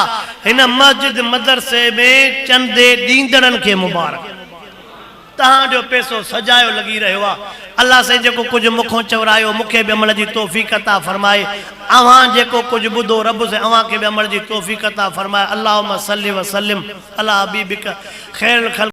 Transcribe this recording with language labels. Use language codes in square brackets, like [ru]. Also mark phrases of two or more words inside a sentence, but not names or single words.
[sd] हिन मस्जिद मदरसे में चंदे ॾींदड़नि खे मुबारक। तव्हांजो पैसो सजायो लॻी रहियो आहे। अल्लाह साईं जेको कुझु मूंखां चवरायो मूंखे बि अमल जी तौफ़ीक़ अता फरमाए। अव्हां जेको कुझु ॿुधो रब साईं अव्हां खे बि अमल जी तौफ़ीक़ अता फरमाए। [ar] اللهم صل وسلم على حبيبك خير الخلق.